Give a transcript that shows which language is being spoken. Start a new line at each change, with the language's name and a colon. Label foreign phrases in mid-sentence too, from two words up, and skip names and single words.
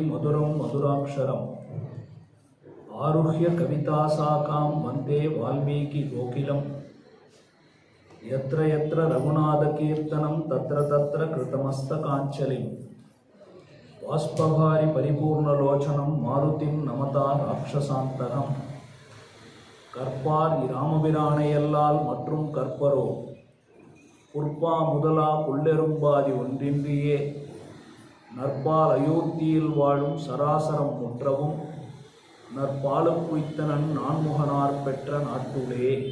Sanskrit: मधुरं मधुराक्षरम् आरुह्य कविताशाखां वन्दे वाल्मीकि गोकुलं यत्र यत्र रघुनाथकीर्तनं तत्र तत्र कृतमस्तकाञ्जलिं बाष्पभारि परिपूर्णलोचनं मारुतिं नमता राक्षसान्तरं
Tamil: கற்பார் இராமபிரானையல்லால் மற்றும் கற்பரோ புற்பா முதலா புல்லெரும்பாதி ஒன்றின்றியே நற்பால் அயோத்தியில் வாழும் சராசரம் முற்றவும் நற்பாலும் குய்த்தனன் நான்முகனார் பெற்ற நாட்டுளே.